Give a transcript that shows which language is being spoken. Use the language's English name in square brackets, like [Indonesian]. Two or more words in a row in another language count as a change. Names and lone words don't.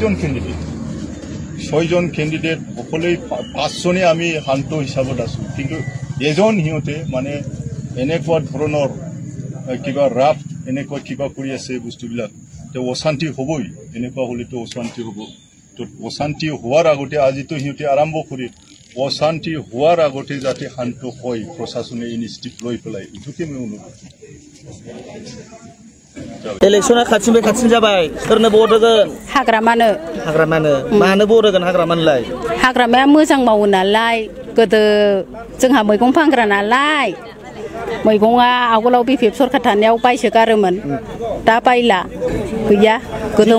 [Assamese] 6জন কেণ্ডিডেট সকলোৱে 5জনে আমি শান্ত হিচাপত আছো কিন্তু এজন সিহঁতে মানে এনেকুৱা ধৰণৰ কিবা ৰাপ এনেকুৱা কিবা কৰি আছে বস্তুবিলাক তো অশান্তি হ'বই এনেকুৱা হ'লেতো অশান্তি হ'ব তো অশান্তি হোৱাৰ আগতে আজিতো সিহঁতে আৰম্ভ কৰি অশান্তি হোৱাৰ আগতে যাতে শান্ত হয় প্ৰশাসনে ইনিচিয়েটিভ লৈ পেলাই এইটোকে মই অনুৰোধ [Bodo] इलेक्शना खाथिनिफ्राय खाथिन जाबाय सोरनो भट होगोन हाग्रामानो मानो भट होगोन हाग्रामानोलाय हाग्रामाया मोजां मावो नालाय गोदो जोंहा मैगं फानग्रा नालाय मैगङा आवगोलाव बिपिएफ सरखार थानायाव बायसोगारोमोन दा बायला गैया गोदो